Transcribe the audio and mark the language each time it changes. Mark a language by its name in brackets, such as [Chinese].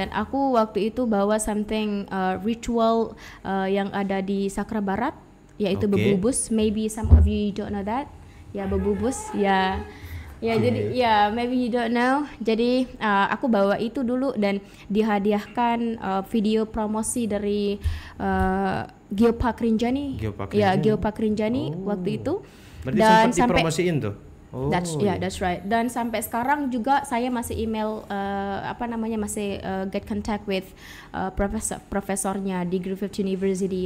[Indonesian] Dan aku waktu itu bawa something ritual yang ada di Sakra Barat, yaitu bebubus. [English] Maybe some of you don't know that. [Indonesian] Ya, bebubus ya. Ya, jadi ya [English] maybe you don't know. [Indonesian] Jadi aku bawa itu dulu dan dihadiahkan video promosi dari Geopark Rinjani. Geopark Rinjani waktu itu. Berarti dan sempat dipromosiin tuh. [English] That's right. [Indonesian] Dan sampai sekarang juga saya masih email masih [English] get contact with [Indonesian] profesornya di Griffith University.